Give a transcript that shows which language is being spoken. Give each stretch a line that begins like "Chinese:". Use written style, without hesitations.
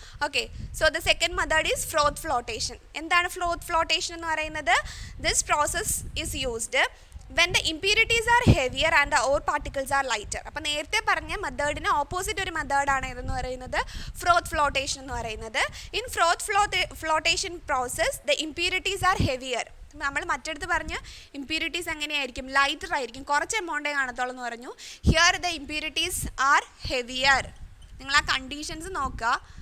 English: Okay, so the second method is froth flotation.
Malayalam: എന്താണ് ഫ്രോത്ത് flotation എന്ന് പറയുന്നത്?
English: This process is used when the impurities are heavier and the ore particles are lighter.
Malayalam: അപ്പോൾ നേരത്തെ പറഞ്ഞ മെത്തേഡിന് opposite ഒരു മെത്തേഡാണ് ഇതെന്ന് പറയുന്നത് ഫ്രോത്ത് ഫ്ലോട്ടേഷൻ എന്ന് പറയുന്നത്.
English: In froth flotation process the impurities are heavier.
Malayalam: നമ്മൾ മറ്റടുത്ത് പറഞ്ഞ ഇംപ്യൂരിറ്റീസ് എങ്ങനെയായിരിക്കും? ലൈറ്റർ ആയിരിക്കും, കുറച്ച് എമൗണ്ടേ കാണത്തുള്ളൂ എന്ന് പറഞ്ഞു.
English: Here the impurities are heavier.
Malayalam: നിങ്ങൾ ആ കണ്ടീഷൻസ് നോക്കുക.